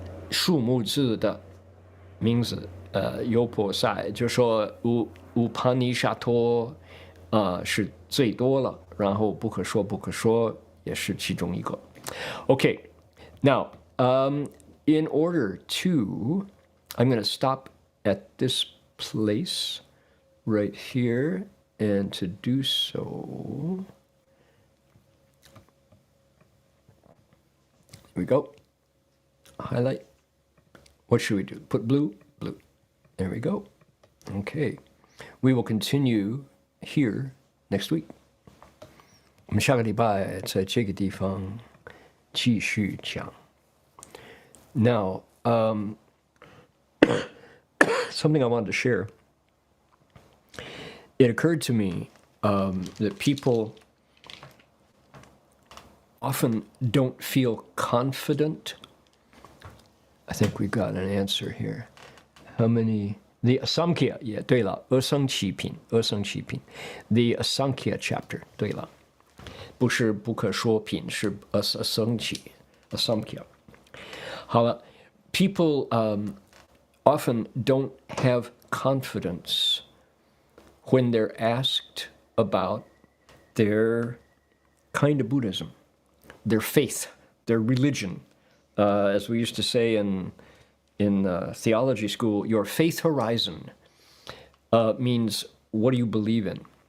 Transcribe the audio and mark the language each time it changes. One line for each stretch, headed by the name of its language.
Chinese: 数目字的名字优婆塞就说乌帕尼沙托是最多了，然后不可说不可说也是其中一个。
English: Okay, now in order to, I'm going to stop at this place right here, and to do so, here we go. Highlight. What should we do? Put blue? Blue. There we go. Okay. We will continue here next week.
Chinese: 我们下个礼拜在这个地方继续讲。
English: Now, something I wanted to share. It occurred to me that people often don't feel confident. I think we got an answer here. How many? The Asamkhya, yeah,
Chinese: 对了，阿僧祇品
English: The Asamkhya chapter,
Chinese: 对了，不是不可说品，是阿僧祇 Asamkhya。好了
English: people often don't have confidence when they're asked about their kind of Buddhism, their faith, their religion. As we used to say in theology school, your faith horizon means what do you believe in?